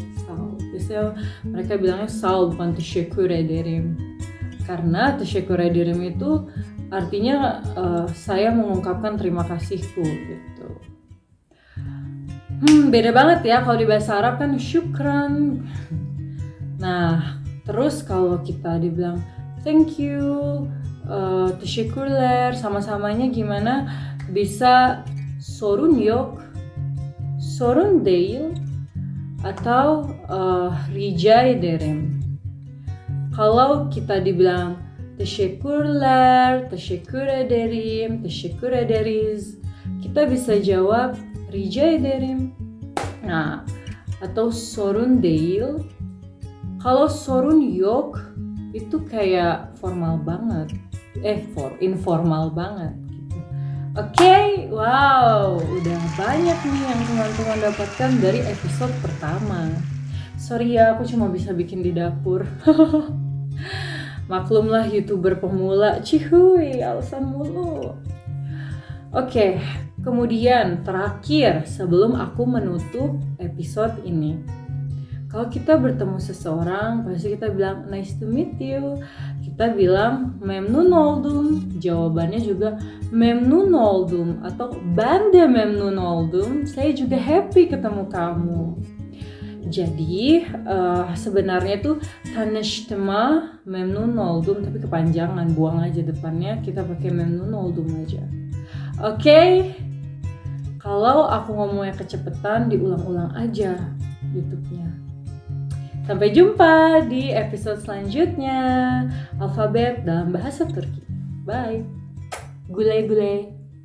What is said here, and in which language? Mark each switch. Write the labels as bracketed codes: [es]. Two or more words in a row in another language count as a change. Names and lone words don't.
[id] Biasanya mereka bilangnya sağ bukan [tr] teşekkür ederim, [id] karena [tr] teşekkür ederim [id] itu artinya saya mengungkapkan terima kasihku gitu. Beda banget ya kalau di bahasa Arab kan syukran. Nah, terus kalau kita dibilang [en] thank you, [id] teşekkürler, sama-samanya gimana? Bisa [tr] sorun yok, sorun değil, [id] atau [tr] rica ederim. [id] Kalau kita dibilang teşekkürler, [tr] teşekkür ederim, teşekkür ederiz, [id] kita bisa jawab [tr] rica ederim. [id] Nah, atau [tr] sorun değil. [id] Kalau [tr] sorun yok [id] itu kayak formal banget, informal banget gitu. Oke, wow, udah banyak nih yang teman-teman dapatkan dari episode pertama. Sorry ya, aku cuma bisa bikin di dapur. Maklumlah YouTuber pemula, cihuy, alasan mulu. Oke, kemudian terakhir sebelum aku menutup episode ini. Kalau kita bertemu seseorang, pasti kita bilang [en] nice to meet you. [id] Kita bilang [tr] memnun oldum. [id] Jawabannya juga [tr] memnun oldum [id] atau [tr] ben de memnun oldum. [id] Saya juga happy ketemu kamu. Jadi sebenarnya tuh [tr] tanıştığıma memnun oldum, [id] tapi kepanjangan, buang aja depannya, kita pakai [tr] memnun oldum [id] aja. Oke. Kalau aku ngomongnya kecepatan, diulang-ulang aja YouTube-nya. Sampai jumpa di episode selanjutnya. Alfabet dalam bahasa Turki. [tr] Bye. Güle güle.